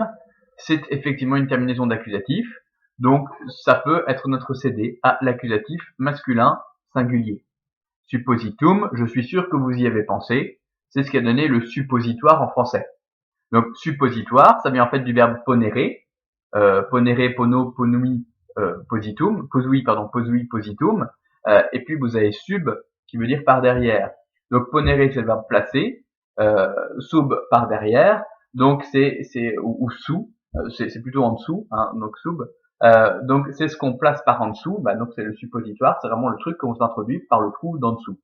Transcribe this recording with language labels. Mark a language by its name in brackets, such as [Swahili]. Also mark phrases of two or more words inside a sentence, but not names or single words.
[French] C'est effectivement une terminaison d'accusatif. Donc, ça peut être notre CD à l'accusatif masculin singulier. Suppositum, je suis sûr que vous y avez pensé. C'est ce qui a donné le suppositoire en français. Donc, suppositoire, ça vient en fait du verbe ponere. [Latin] Ponere, pono, ponui, positum. Posui, positum. [French] Et puis, vous avez sub, qui veut dire par derrière. Donc, ponere, c'est le verbe placer. Sub, par derrière. Donc, ou sous. C'est plutôt en dessous, hein, donc sub. Donc, c'est ce qu'on place par en dessous. Donc, c'est le suppositoire. C'est vraiment le truc qu'on s'introduit par le trou d'en dessous.